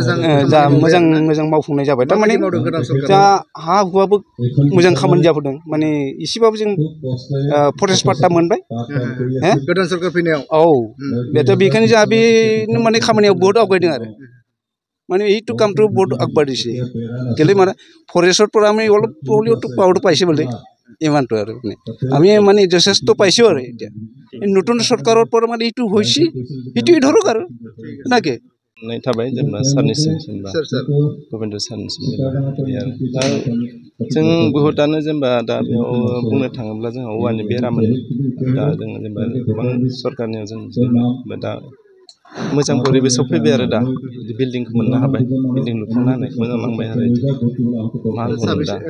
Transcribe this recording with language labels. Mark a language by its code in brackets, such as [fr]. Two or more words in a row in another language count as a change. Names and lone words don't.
[brx] मोजां मावफुंनाय जाबाय थारमाने जा हा हुआबो मोजां खामानि जाबोदों माने एसेबाबो जों फरेस्ट पाट्टा मोनबाय गोदान सरकार फैनायाव औ बेथ' बेखायनो जोंहा बेनो माने खामानियाव बहुत आवगायदों आरो माने [as] এইটো কামটো বহুত আগবাঢ়িছে কেলে মানে ফৰেষ্টৰ পৰা আমি অলপ হ'লেওতো পাৱাৰটো পাইছে বোলে ইমানটো আৰু আমি মানে যথেষ্ট পাইছোঁ আৰু এতিয়া নতুন চৰকাৰৰ পৰা মানে এইটো হৈছে এইটোৱে ধৰক আৰু নাকি [brx] थाबाय जेनेबा सारनिसिम जेनेबा गबिन्द सारनिसिम दा जों बहुतानो जेनेबा दा बेयाव बुंनो थाङोब्ला जोंहा औवानि बेरामोन दा जों जेनेबा गोबां सरकारनियाव जों दा मोजां परिबेसाव फैबाय आरो दा बिल्डिंखौ मोननो हाबाय बिल्डिं लुफुंनो हानायखौ मोजां नांबाय आरो मा होनो दा